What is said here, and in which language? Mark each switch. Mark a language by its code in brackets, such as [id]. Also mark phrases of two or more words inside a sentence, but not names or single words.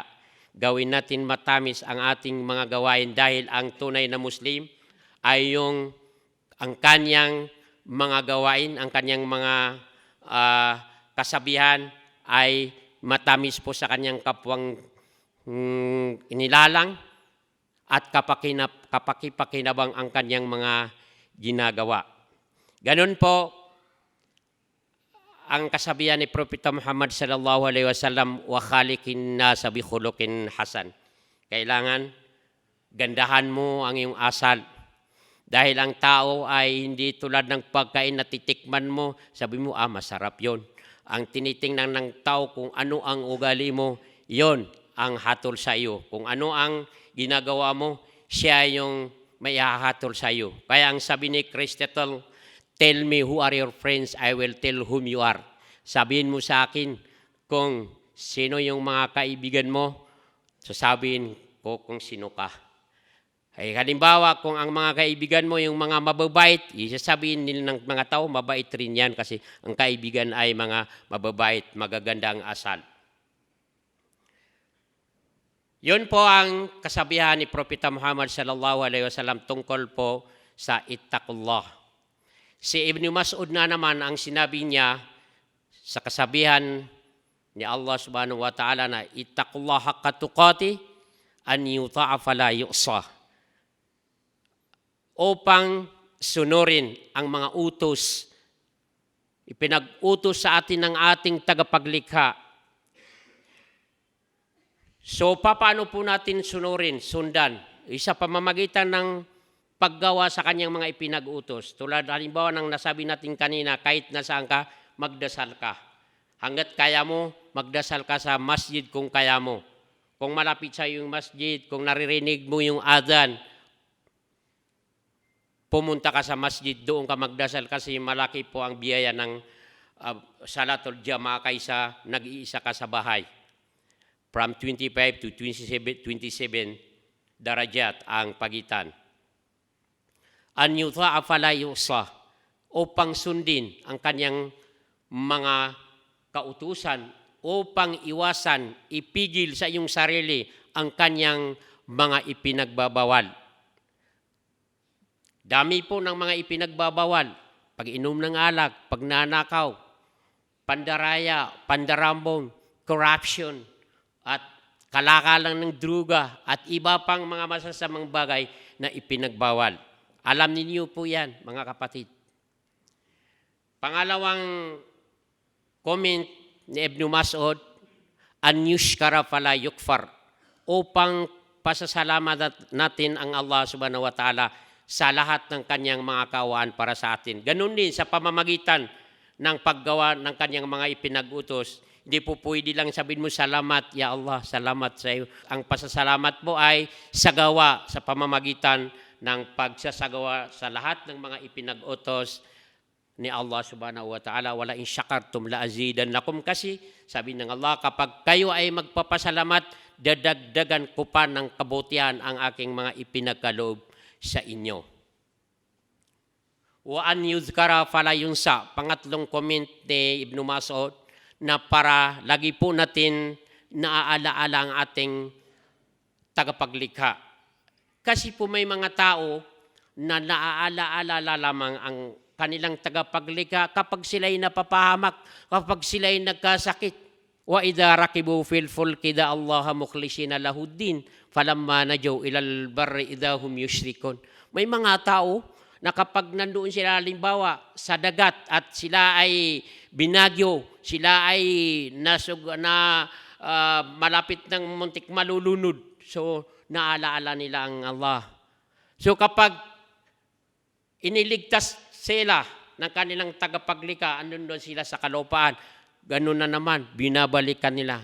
[tl] Gawin natin matamis ang ating mga gawain dahil ang tunay na Muslim ay yung ang kanyang mga gawain, ang kanyang mga kasabihan ay matamis po sa kanyang kapwang inilalang at kapakipakinabang ang kanyang mga ginagawa. Ganon po ang kasabihan ni Propeta Muhammad [ar] صلى الله عليه وسلم, وخالق الناس بخلق حسن. [tl] Kailangan gandahan mo ang iyong asal. Dahil ang tao ay hindi tulad ng pagkain na titikman mo, sabi mo, masarap yon. Ang tinitingnan ng tao kung ano ang ugali mo, yon ang hatol sa iyo. Kung ano ang ginagawa mo, siya yung may hahatol sa iyo. Kaya ang sabi ni Aristotle, [en] tell me who are your friends, I will tell whom you are. [tl] Sabihin mo sa akin kung sino yung mga kaibigan mo, sasabihin ko kung sino ka. Ay, halimbawa, kung ang mga kaibigan mo yung mga mababait, isasabihin nila ng mga tao, mabait rin yan kasi ang kaibigan ay mga mababait, magaganda ang asal. Yun po ang kasabihan ni Propeta Muhammad [ar] صلى الله عليه وسلم [tl] tungkol po sa ittaqullah. Si Ibn Mas'ud na naman ang sinabi niya sa kasabihan ni Allah [ar] سبحانه وتعالى [tl] na [ar] اتقوا الله حق تقاته أن يطاع فلا يعصى. [tl] Upang sunurin ang mga utos, ipinag-utos sa atin ng ating tagapaglikha. So, paano po natin sunurin, sundan? Isa pamamagitan ng paggawa sa kanyang mga ipinag-utos. Tulad halimbawa ng nasabi natin kanina, kahit nasaan ka, magdasal ka. Hanggat kaya mo, magdasal ka sa masjid kung kaya mo. Kung malapit sa yung masjid, kung naririnig mo yung adhan, pumunta ka sa masjid, doon ka magdasal kasi malaki po ang biyaya ng [ar] صلاة الجماعة [tl] kaysa nag-iisa ka sa bahay. From 25 to 27 darajat ang pagitan. [ar] أن يطاع فلا يعصى, [tl] upang sundin ang kanyang mga kautusan, upang iwasan, ipigil sa iyong sarili ang kanyang mga ipinagbabawal. Dami po ng mga ipinagbabawal. Pag-inom ng alak, pagnanakaw, pandaraya, pandarambong, corruption, at kalakalan ng druga, at iba pang mga masasamang bagay na ipinagbawal. Alam ninyo po yan, mga kapatid. Pangalawang comment ni Ibn Mas'ud, [ar] أن يشكر فلا يكفر, [tl] upang pasasalamat natin ang Allah [ar] سبحانه وتعالى [tl] sa lahat ng kanyang mga kaawaan para sa atin. Ganun din sa pamamagitan ng paggawa ng kanyang mga ipinag-utos. Hindi po pwede lang sabihin mo, salamat, [ar] يا الله, [tl] salamat sa iyo. Ang pasasalamat mo ay sa gawa, sa pamamagitan ng pagsasagawa sa lahat ng mga ipinag-utos ni Allah [ar] سبحانه وتعالى. ولئن شكرتم لأزيدنكم, [tl] kasi sabi ng Allah, kapag kayo ay magpapasalamat, dadagdagan ko pa ng kabutihan ang aking mga ipinagkaloob sa inyo. [ar] وأن يذكر فلا ينسى, [tl] pangatlong comment ni Ibn Mas'ud, na para lagi po natin naaalaala ang ating tagapaglikha. Kasi po may mga tao na naaalaala lamang ang kanilang tagapaglikha kapag sila'y napapahamak, kapag sila'y nagkasakit. [ar] وإذا ركبوا في الفلك دعوا الله مخلصين له الدين فلما نجاهم إلى البر إذا هم يشركون. [tl] May mga tao na kapag nandoon sila halimbawa sa dagat at sila ay binagyo, sila ay malapit ng muntik malulunod. So, naalaala nila ang Allah. So, kapag iniligtas sila ng kanilang tagapaglikha, andun doon sila sa kalupaan, ganun na naman, binabalikan nila.